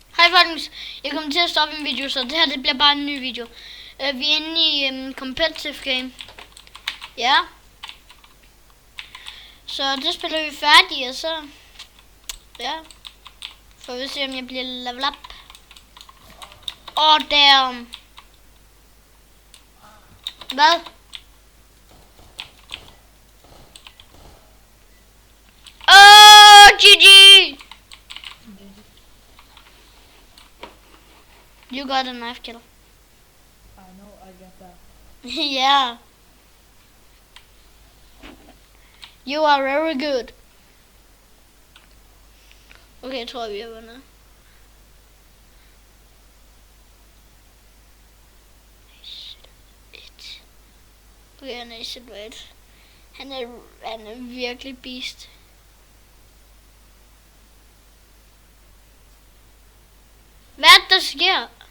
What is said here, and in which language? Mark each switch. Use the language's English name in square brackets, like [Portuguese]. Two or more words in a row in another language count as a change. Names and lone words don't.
[Danish] folkens, jeg kommer til at stoppe en video, så det her det bliver bare en ny video. Vi er inde i [English] competitive game. [Danish] Ja. Så det spiller vi færdigt, og så... Ja. For vi se, om jeg bliver [English] level up. [Danish] Damn. Hvad? [English] GG! You got a knife kill. I know, I get that. Yeah. You are very good. [Danish] Okay, jeg tror, vi har vundet. Okay, han er i silhouette. Han er virkelig beast. Hvad er det, der sker?